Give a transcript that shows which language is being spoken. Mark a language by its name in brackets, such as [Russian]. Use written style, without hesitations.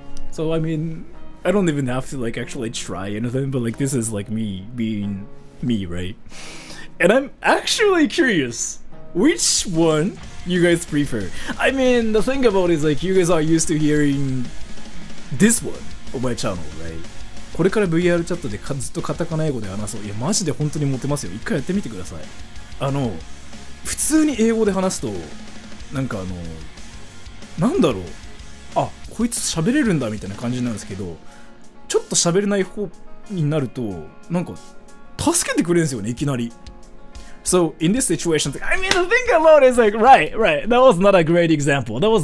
[English] So I mean, I don't even have to like actually try anything, but like this is like me being me, right? And I'm actually curious which one you guys prefer. I mean, the thing about it is like you guys are used to hearing this one on my channel, right? [Japanese] これから VR チャットでずっとカタカナ英語で話そう。いやマジで本当にモテますよ。一回やってみてください。普通に英語で話すとなんかなんだろう、あ、こいつ喋れるんだみたいな感じなんですけど、ちょっと喋れない方になるとなんか助けてくれるんですよね、いきなり。 [English] So in this situation, I mean, the thing about it is like, right, that was not a great example.